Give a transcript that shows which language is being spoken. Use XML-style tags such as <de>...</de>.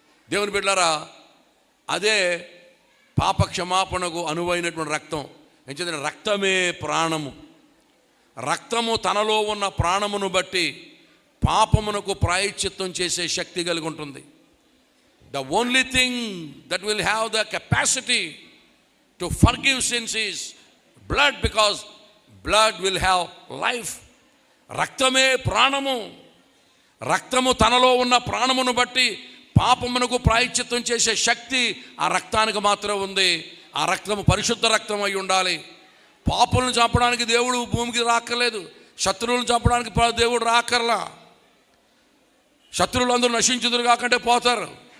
<te>దేవుని బిడ్డలారా, అదే పాపక్షమాపణకు అనువైనటువంటి రక్తం. ఎందుకంటే రక్తమే ప్రాణము. రక్తము తనలో ఉన్న ప్రాణమును బట్టి పాపమునకు ప్రాయశ్చిత్తం చేసే శక్తి కలిగి ఉంటుంది.</te> <en>The only thing that will have the capacity to forgive sins is blood, because blood will have life.</en> <te>రక్తమే ప్రాణము. రక్తము తనలో ఉన్న ప్రాణమును బట్టి పాపమునకు ప్రాయశ్చిత్తం చేసే శక్తి ఆ రక్తానికి మాత్రం ఉంది. ఆ రక్తము పరిశుద్ధ రక్తం అయి ఉండాలి. పాపులను చంపడానికి దేవుడు భూమికి రాక్కర్లేదు. శత్రువులను చంపడానికి దేవుడు రాక్కర్లా. శత్రువులు అందరూ నశించుదురు కాకంటే పోతారు.</te>